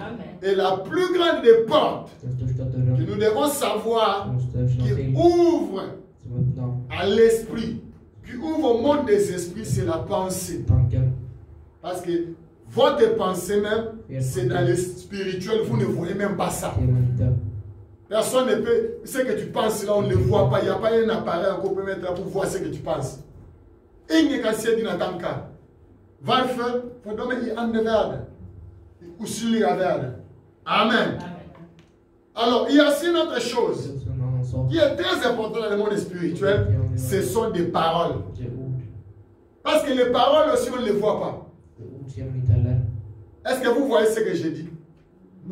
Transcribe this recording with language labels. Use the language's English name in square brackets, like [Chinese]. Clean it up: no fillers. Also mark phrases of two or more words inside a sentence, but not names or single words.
[French] Et la plus grande des portes que nous devons savoir qui ouvre à l'esprit, qui ouvre au monde des esprits, c'est la pensée. Parce que votre pensée même, c'est dans le spirituel, vous ne voyez même pas ça. Personne ne peut, ce que tu penses là, on ne le voit pas. Il n'y a pas un appareil qu'on peut mettre là pour voir ce que tu penses. Il n'y a qu'à se dire dans ton cas. [Swedish] Varför? För de är i andevärlden. I osynliga världen. Amen. [French] Alors, il y a aussi une autre chose qui est très importante dans le monde spirituel, ce sont des paroles. Parce que les paroles aussi, on ne les voit pas. Est-ce que vous voyez ce que j'ai dit? Non.